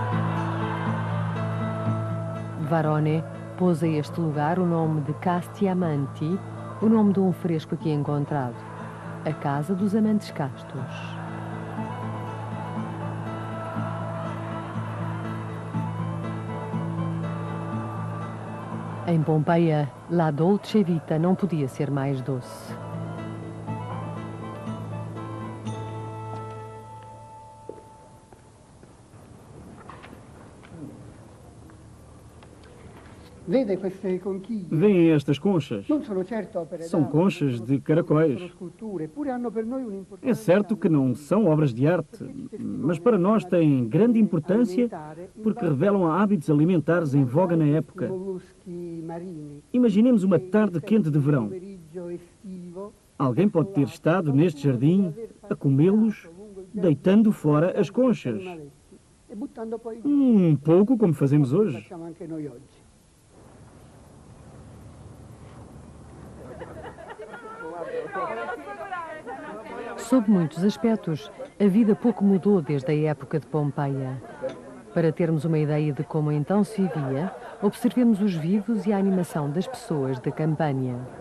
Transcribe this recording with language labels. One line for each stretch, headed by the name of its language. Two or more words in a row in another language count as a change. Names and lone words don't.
Portuguese: Varone pôs a este lugar o nome de Castiamanti, o nome de um fresco aqui encontrado, a Casa dos Amantes Castos. Em Pompeia,
Italian: la dolce vita
Portuguese: não podia ser mais doce.
Italian: Vede queste conchiglie?
Portuguese: Veem estas conchas?
Italian: Non sono certo opere
Portuguese: São
Italian: d'arte,
Portuguese: conchas de caracóis.
Italian: sono sculture, eppure hanno per noi un'importanza.
Portuguese: É certo que não são obras de arte, mas para nós têm grande importância porque revelam hábitos alimentares em voga na época.
Italian: Molluschi marini.
Portuguese: Imaginemos uma tarde quente de verão.
Italian: Pomeriggio estivo.
Portuguese: Alguém pode ter estado neste jardim a comê-los, deitando fora as conchas.
Italian: E buttando poi
Portuguese: Um pouco como fazemos hoje.
Italian: facciamo anche noi oggi.
Portuguese: Sob muitos aspectos, a vida pouco mudou desde a época de Pompeia. Para termos uma ideia de como então se vivia, observemos os vivos e a animação das pessoas da Campânia.